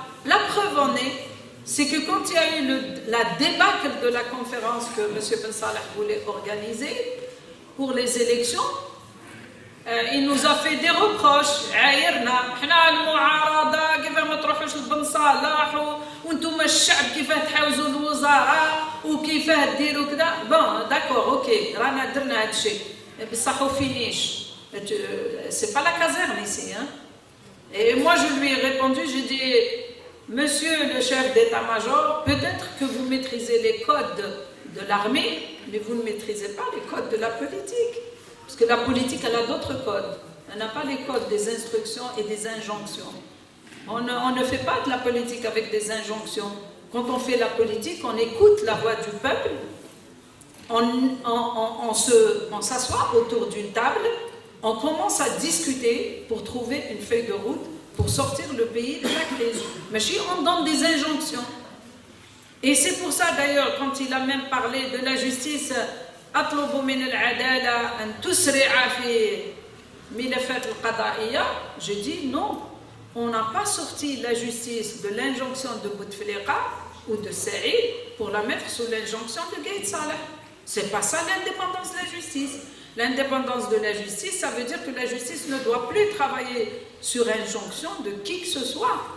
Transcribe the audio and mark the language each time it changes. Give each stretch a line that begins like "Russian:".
French: La preuve en est, c'est que quand il y a eu la débâcle de la conférence que M. Ben Salah voulait organiser pour les élections, il nous a fait des reproches.
Arabic: عايرنا حنا المعارضه كيف ما تروحوش لبن صالح وانتم الشعب كيف تحاوزوا الوزراء وكيف ديروا كذا.
French: Bon, d'accord, ok,
Arabic: رانا درنا هذا الشيء بصح وفينيش.
French: C'est pas la caserne ici, hein. Et moi je lui ai répondu, j'ai dit Monsieur le chef d'état-major, peut-être que vous maîtrisez les codes de l'armée, mais vous ne maîtrisez pas les codes de la politique. Parce que la politique, elle a d'autres codes. Elle n'a pas les codes des instructions et des injonctions. On ne fait pas de la politique avec des injonctions. Quand on fait la politique, on écoute la voix du peuple, on s'assoit autour d'une table, on commence à discuter pour trouver une feuille de route pour sortir le pays de la crise. Mais on donne des injonctions. Et c'est pour ça d'ailleurs, quand il a même parlé de la justice,
Arabic: أطلب من العدالة أن تسرع في ملفات القضائية.
French: Je dis non, on n'a pas sorti la justice de l'injonction de Bouteflika ou de Saïd pour la mettre sous l'injonction de Gaïd Salah. C'est pas ça l'indépendance de la justice. L'indépendance de la justice, ça veut dire que la justice ne doit plus travailler sur injonction de qui que ce soit.